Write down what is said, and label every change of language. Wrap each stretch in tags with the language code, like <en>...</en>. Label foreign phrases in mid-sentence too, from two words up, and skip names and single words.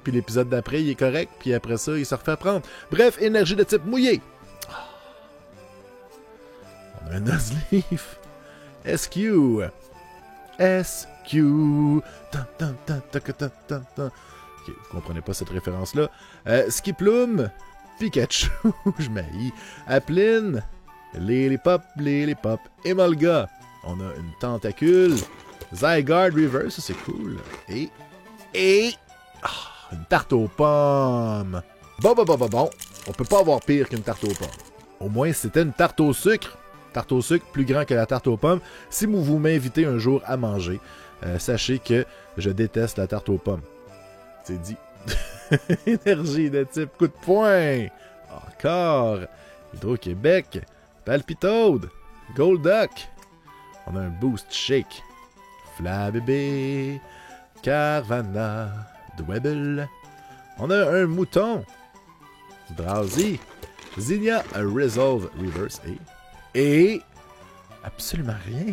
<fr>Puis l'épisode d'après, il est correct. Puis après ça, il se refait prendre. Bref, énergie de type mouillé. On a un Nuzleaf. SQ. SQ. Ok, vous comprenez pas cette référence-là. Skiploom. Pikachu. Je m'haïs. Applin. Lilipop. Emolga. On a une tentacule. Zygarde Reverse, c'est cool. Et une tarte aux pommes. Bon. On peut pas avoir pire qu'une tarte aux pommes. Au moins, c'était une tarte au sucre. Tarte au sucre plus grand que la tarte aux pommes. Si vous m'invitez un jour à manger, sachez que je déteste la tarte aux pommes. C'est dit. Énergie de type coup de poing. Encore. Hydro-Québec. Palpitoad. Golduck. On a un Boost Shake. Flabébé. Carvana. Dwebble. On a un mouton. Drowsy. Zinnia Resolve Reverse et absolument rien.</fr>